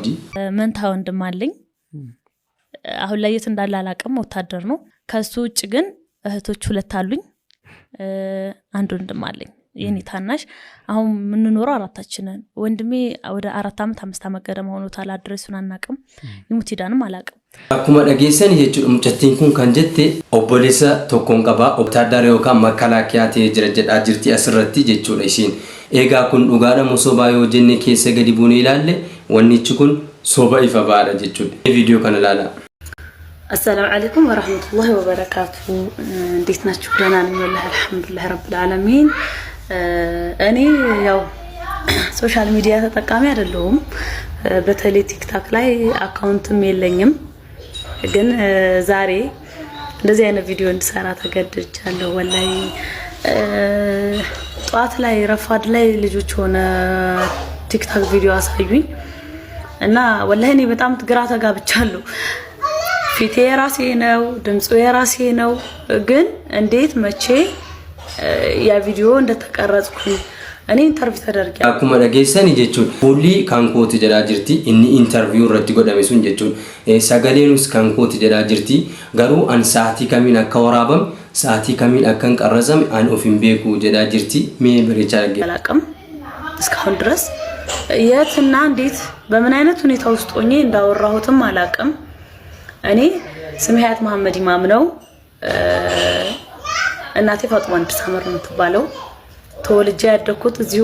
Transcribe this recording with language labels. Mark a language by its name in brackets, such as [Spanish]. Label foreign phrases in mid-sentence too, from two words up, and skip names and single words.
[Amharic] መንታ ወንድም አለኝ አሁን ላይ የት እንዳለ አላቀም ወታደር ነው ከሱ ውጭ ግን እህቶች ሁለት አሉኝ አንድ ወንድም አለኝ የኔ ታናሽ አሁን የምንኖረው አራታችንን ወንድሜ ወደ 4 ዓመት 5 ዓመት ገደማ ሆኖታል አድሬሱን አናቅም ይሙት ሂዳንም አላቅም [Oromo] akkuma dhageessan jechuudha mucattiin kun kan jette obboleessa tokkoon qaba obtaaddaara yookaan makalaakiyaa ta'ee jira jedhaa jirti asirratti jechuudha isiin eegaa kun dhugaadha moo sobaa yoo jenne keessa gadi buunee ilaalle wannichi kun soba ifa baadha jechuudha viidiyoo kana ilaala. [Arabic] السلام عليكم ورحمة الله وبركاته [Amharic] እንዴት ናችሁ ደህና ነኝ [Arabic] والله الحمد لله رب العالمين [Amharic] እኔ ያው [English] social media [Amharic] ተጠቃሚ አይደለሁም በተለይ ቲክታክ ላይ አካውንትም የለኝም ግን ዛሬ እንደዚህ አይነት ቪዲዮ እንድሰራ ተገድጃለሁ ወላሂ ጧት ላይ ረፋድ ላይ ልጆች ሆነ ቲክታክ ቪዲዮ አሳዩኝ እና ወላሂ እኔ በጣም ግራ ተጋብቻለሁ ፊቴ የራሴ ነው ድምጹ የራሴ ነው ግን እንዴት መቼ ያ ቪዲዮ እንደተቀረጽኩኝ እኔ ኢንተርቪው ተደርጌ [Oromo] akkuma dhageessani jechuun fuulli kan kooti jedhaa jirti inni interview irratti godhame sun jechuun sagaleenus kan kooti jedhaa jirti garuu an sa'aatii kamiin akka waraabame sa'aatii kamiin akka qarrazame an of hin beeku jedhaa jirti mee bareechaa [Amharic] አላቅም እስካሁን ድረስ የትና እንዴት በምን አይነት ሁኔታ ውስጥ ሆኜ እንዳወራሁትም አላቅም እኔ ስሜ ሀያት መሐመድ ኢማም ነው እናቴ ፋጡማ እንድሳመር ነው ተባለው ተወልጄ ያደኩት እዚሁ